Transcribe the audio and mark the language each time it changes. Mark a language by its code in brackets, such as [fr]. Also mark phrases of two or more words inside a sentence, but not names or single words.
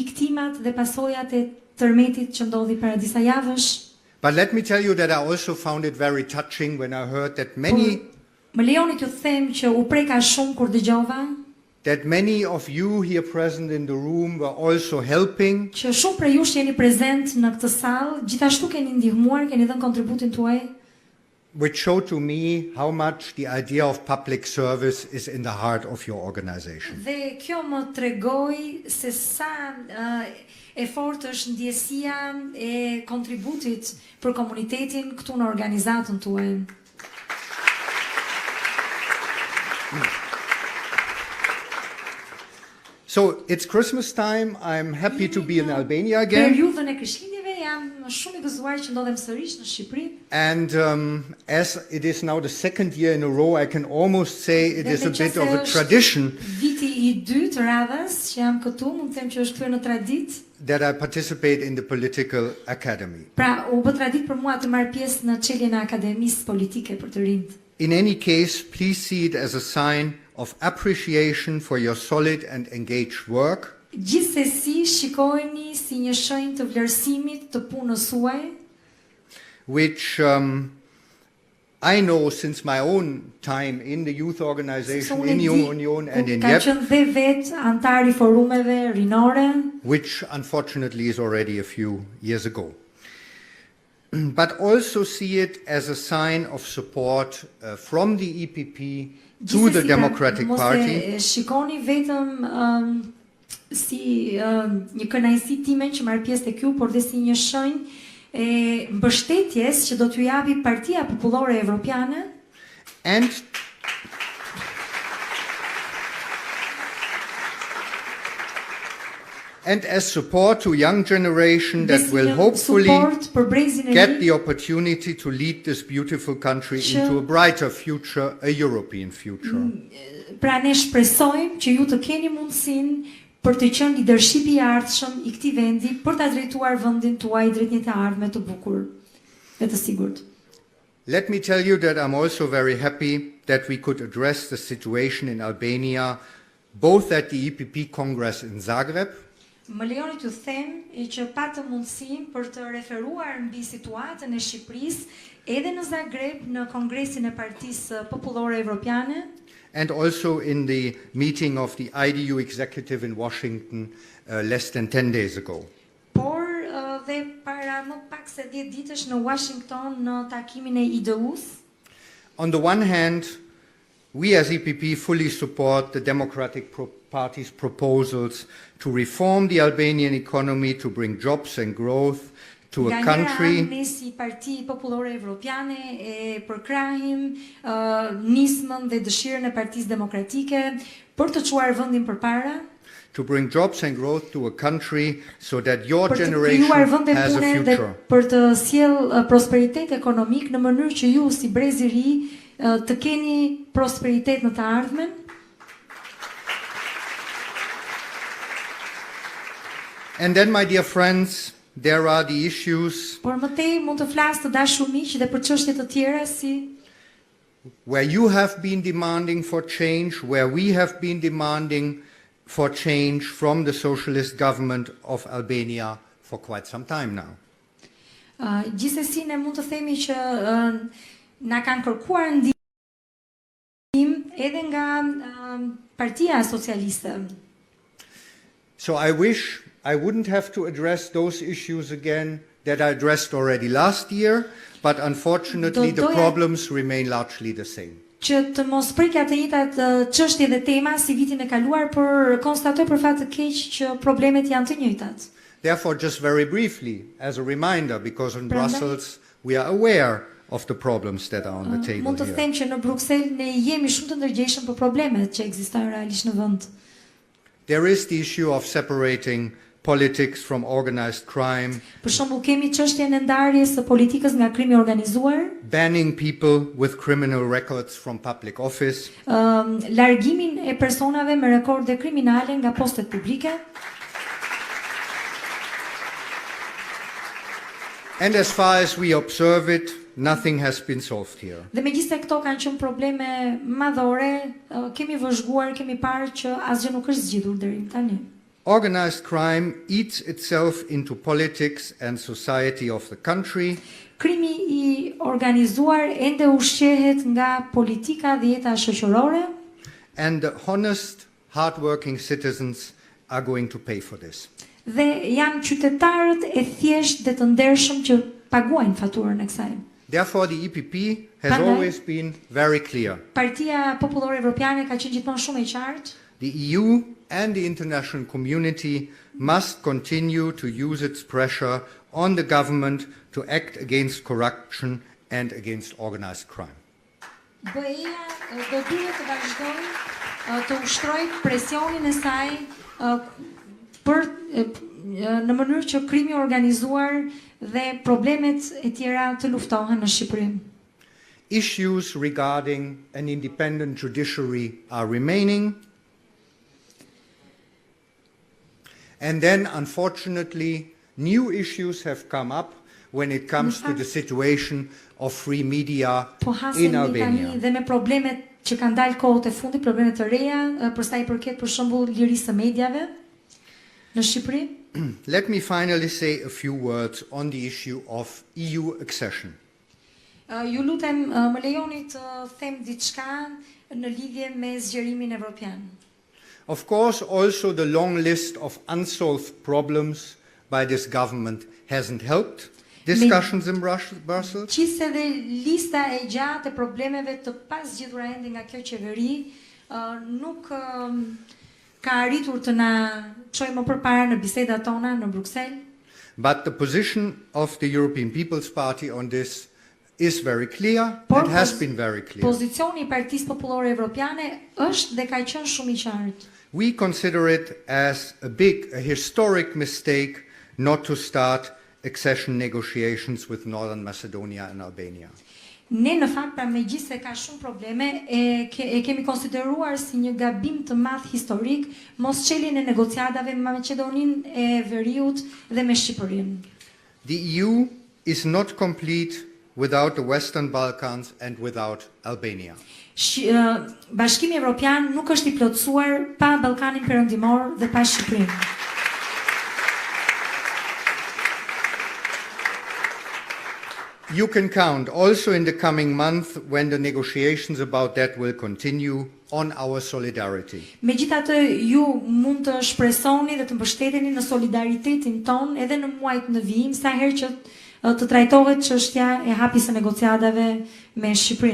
[en] But let me tell you that I also found it very touching when I heard that many of you here present in the room were also helping. Which showed to me how much the idea of public service is in the heart of your organization. [sq] Dhe kjo më tregoi se sa e fortë është ndjesia e kontributit për komunitetin këtu në organizatën tuaj. [en] So it's Christmas time. I'm happy to be in Albania again. [sq] Periudhën e Krishtlindjeve jam shumë I gëzuar që ndodhem sërish në Shqipëri. [en] And as it is now the second year in a row, I can almost say it is a bit of a tradition. [sq] Viti I dytë radhës që jam këtu, mund të them që është kthyer në traditë. [en] That I participate in the political academy. [sq] Pra, u bë traditë për mua të marr pjesë në çeljen e Akademisë Politike për të rinjt. [en] In any case, please see it as a sign of appreciation for your solid and engaged work. [sq] Gjithsesi shikojeni si një shenjë të vlerësimit të punës suaj, [en] which I know since my own time in the youth organization, in Union and in [sq] Gjatë, [en] which unfortunately is already a few years ago. But also see it as a sign of support from the EPP to the Democratic Party. [sq] Shikoni vetëm si një kënaqësi time që marr pjesë te kjo, por dhe si një shenjë e mbështetjes që do t'ju japi Partia Popullore Europiane. [en] And as support to young generation that will hopefully get the opportunity to lead this beautiful country into a brighter future, a European future. [sq] Pra ne shpresojmë që ju të keni mundësinë për të qenë leadership I ardhshëm I këtij vendi, për ta drejtuar vendin tuaj drejt një të ardhme të bukur dhe të sigurt. [en] Let me tell you that I'm also very happy that we could address the situation in Albania both at the EPP Congress in Zagreb. [sq] Më lejoni t'ju them që patëm mundësinë për të referuar mbi situatën e Shqipërisë edhe në Zagreb në Kongresin e Partisë Popullore Europiane. [en] And also in the meeting of the IDU executive in Washington less than 10 days ago. [sq] Por dhe para më pak se 10 ditësh në Washington në takimin e IDU-s. [en] On the one hand, we as EPP fully support the Democratic Party's proposals to reform the Albanian economy, to bring jobs and growth to a country. [sq] Ne si Parti Popullore Europiane e përkrahim nismën dhe dëshirën e Partisë Demokratike për të çuar vendin përpara. [en] To bring jobs and growth to a country so that your generation has a future. [sq] Për të sjell prosperitet ekonomik në mënyrë që ju si brez I ri të keni prosperitet në të ardhmen. [en] And then, my dear friends, there are the issues [sq] Por më tej mund të flas të dashur miq dhe për çështje të tjera si [en] where you have been demanding for change, where we have been demanding for change from the socialist government of Albania for quite some time now. [sq] Gjithsesi ne mund të themi që na kanë kërkuar ndihmë edhe nga Partia Socialiste. [en] So I wish I wouldn't have to address those issues again that I addressed already last year, but unfortunately the problems remain largely the same. [sq] Që të mos prikja të njëjtat çështje dhe tema si vitin e kaluar, por konstatoj për fat të keq që problemet janë të njëjtat. [en] Therefore, just very briefly, as a reminder, because in Brussels we are aware of the problems that are on the table [sq] Mund të [en] here. [sq] them që në Bruksel ne jemi shumë të ndërgjegjshëm për problemet që ekzistojnë realisht në vend. [en] There is the issue of separating politics from organized crime, [sq] Për shembull kemi çështjen e ndarjes së politikës nga krimi organizuar, [en] banning people with criminal records from public office, [sq] largimin e personave me rekorde kriminale nga postet publike. [en] and as far as we observe it, nothing has been solved here. [sq] Dhe megjithëse këto kanë qenë probleme madhore, kemi vëzhguar, kemi parë që asgjë nuk është zgjidhur deri tani. [en] Organized crime eats itself into politics and society of the country, [sq] Krimi I organizuar ende ushqehet nga politika dhe jeta shoqërore [en] and the honest, hard-working citizens are going to pay for this. [sq] dhe janë qytetarët e thjeshtë dhe të ndershëm që paguajnë faturën e kësaj. [en] Therefore, the EPP has [sq] Prandaj, [en] always been very clear. [sq] Partia Popullore Europiane ka qenë gjithmonë shumë e qartë. [en] The EU and the international community must continue to use its pressure on the government to act against corruption and against organized crime. [sq] BE-ja do duhet të vazhdojë të ushtrojë presionin e saj për në mënyrë që krimi organizuar dhe problemet e tjera të luftohen në Shqipëri. [en] Issues regarding an independent judiciary are remaining. And then, unfortunately, new issues have come up when it comes to the situation of free media in Albania. [sq] Dhe me problemet që kanë dalë kohët e fundit, problemet të reja, për sa I përket për shembull lirisë së mediave në Shqipëri. [en] Let me finally say a few words on the issue of EU accession. [sq] Ju lutem, më lejoni të them diçka në lidhje me zgjerimin evropian. [en] Of course, also the long list of unsolved problems by this government hasn't helped discussions in Brussels. [sq] Qise dhe lista e gjatë e problemeve të pasgjidhura ende nga kjo qeveri nuk ka arritur të na çojë më përpara në bisedat tona në Bruksel. [en] But the position of the European People's Party on this is very clear and has been very clear. [sq] Pozicioni I Partisë Popullore Europiane është dhe ka qenë shumë I qartë. [en] We consider it as a historic mistake not to start accession negotiations with Northern Macedonia and Albania. [sq] Ne në fakt pra megjithëse ka shumë probleme e kemi konsideruar si një gabim të madh historik mos çeljen e negociatave me Maqedoninë e Veriut dhe me Shqipërinë. [en] The EU is not complete without the Western Balkans and without Albania. [sq] Bashkimi Evropian nuk është I plotësuar pa Ballkanin Perëndimor dhe pa Shqipërinë. [en] You can count also in the coming month when the negotiations about that will continue on our solidarity. [sq] Megjithatë ju mund të shpresoni dhe të mbështeteni në solidaritetin ton edhe në muajt në vijim sa herë që të trajtohet çështja e hapjes së negociatave me Shqipërinë.